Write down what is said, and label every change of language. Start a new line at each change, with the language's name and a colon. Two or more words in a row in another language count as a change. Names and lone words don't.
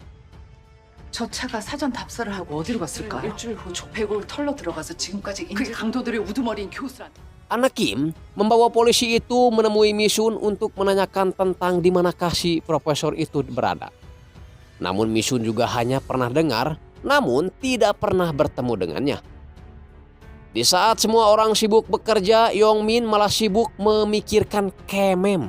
Korean: 저 차가 사전 답사를 하고 어디로 갔을까요? 일주일 후 조폐골 털러 들어가서 지금까지 그게 강도들의 우두머리인 교수한테.
Indonesian: Anak Kim membawa polisi itu menemui Misun untuk menanyakan tentang di manakah si profesor itu berada. Namun Misun juga hanya pernah dengar, namun tidak pernah bertemu dengannya. Di saat semua orang sibuk bekerja, Yongmin malah sibuk memikirkan Kemem.